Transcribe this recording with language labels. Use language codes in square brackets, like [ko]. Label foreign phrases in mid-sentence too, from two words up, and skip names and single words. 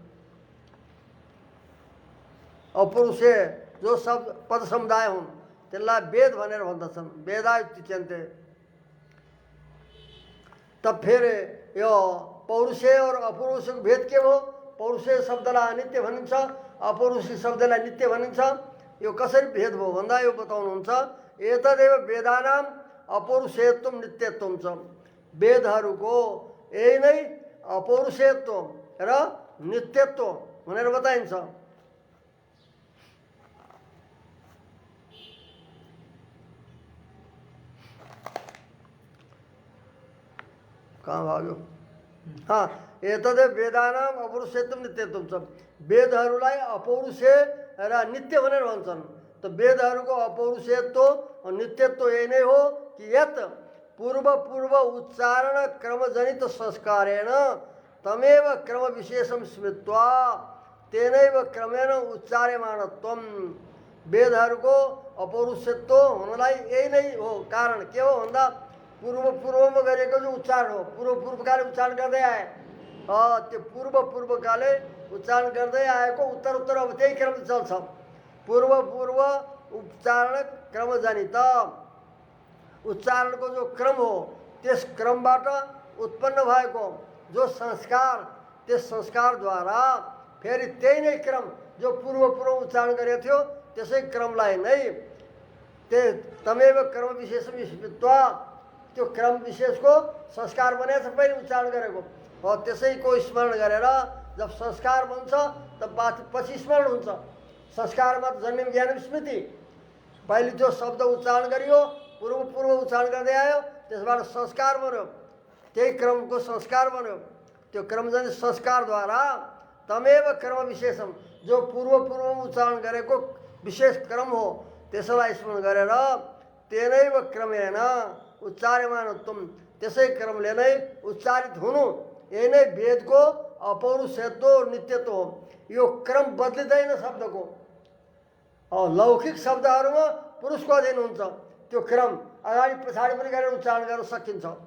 [ne] अपौरुषेय जो शब्द पद समुदाय हुन् त्यसलाई वेद भनेर भन्दछन्। [sa] वेदा इत्युच्यन्ते। [hi] तब फिर [ne] यो पौरुषेय और अपौरुषेयको भेद के हो? पौरुषेय शब्दलाई अनित्य भनिन्छ, अपौरुषेय शब्दलाई नित्य भनिन्छ। यो कसरी भेद भयो भन्दा यो बताउनुहुन्छ। [sa] एतदेव वेदानाम अपौरुषेयत्वम नित्यत्वम छ। [ne] वेदहरूको यही नै अपौरुषेयत्व र नित्यत्व भनेर बताइन्छ। कहाँ भाग्यो? [sa] एतदेव वेदानाम अपौरुषेयत्वम नित्यत्वम छ। [ne] वेदहरूलाई अपौरुषेय र नित्य भनेर भन्छन्। त वेदहरूको अपौरुषेयत्व और नित्यत्व यही नै हो कि [sa] यत पूर्व उच्चारण क्रमजनित संस्कारेण तमेव क्रम विशेषम स्मृत्वा तेनैव क्रमेण उच्चार्यमाणत्वम। [ne] वेदहरूको अपौरुषेयत्व हुनलाई यही नै हो कारण। के हो भन्दा पूर्वमा गरेको जो उच्चारण हो, पूर्वकाले उच्चारण गर्दै आए त्यो पूर्वकाले उच्चारण गर्दै आएको उत्तर अब त्यही क्रम चल्छ। पूर्व उच्चारण क्रमजनित उच्चारणको जो क्रम हो त्यस क्रमबाट उत्पन्न भएको जो संस्कार, त्यस संस्कारद्वारा फेरि त्यही नै क्रम जो पूर्व उच्चारण गरेको थियो त्यसै क्रमलाई नै [sa] तमेव क्रम विशेषम स्मृत्वा [ne] त्यो क्रम विशेषको संस्कार बनेछ पहिले उच्चारण गरेको हो त्यसैको स्मरण गरेर जब संस्कार बन्छ तब पछि स्मरण हुन्छ। संस्कारमा जन्म ज्ञान स्मृति। पहिले जो शब्द उच्चारण गरियो पूर्व उच्चारण गर्दै आयो त्यसबाट संस्कार बन्यो, त्यही क्रमको संस्कार बन्यो। त्यो क्रमजनित संस्कारद्वारा [sa] तमेव क्रम विशेषम [ne] जो पूर्व उच्चारण गरेको विशेष क्रम हो त्यसलाई स्मरण गरेर [sa] तेनैव क्रमेण उच्चार्यमाणत्वम [ne] त्यसै क्रमले नै उच्चारित हुनु यही नै वेदको अपौरुषेयत्व और नित्यत्व हो। यो क्रम बदलिँदैन शब्दको। लौकिक शब्दहरूमा पुरुषको अधीन हुन्छ। त्यो क्रम अगाडि पछाडि पनि गरेर उच्चारण गर्न सकिन्छ।